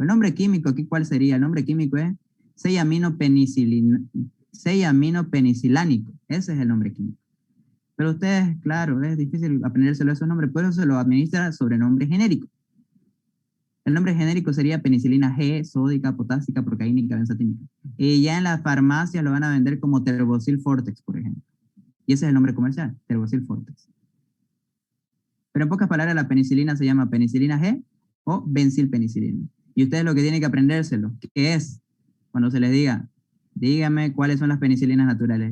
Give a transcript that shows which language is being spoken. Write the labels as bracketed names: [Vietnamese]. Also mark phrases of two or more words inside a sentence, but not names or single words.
[Spanish] El nombre químico, ¿aquí cuál sería? El nombre químico es 6-aminopenicilánico. Ese es el nombre químico. Pero ustedes, claro, es difícil aprendérselo esos nombres, por eso se lo administra sobre nombre genérico. El nombre genérico sería penicilina G, sódica, potásica, procaínica, benzatínica. Y ya en las farmacias lo van a vender como Terbocil Fortex, por ejemplo. Y ese es el nombre comercial, Telgocil Fortex. Pero en pocas palabras, la penicilina se llama penicilina G o benzilpenicilina. Y ustedes lo que tienen que aprendérselo, que es, cuando se les diga, dígame cuáles son las penicilinas naturales.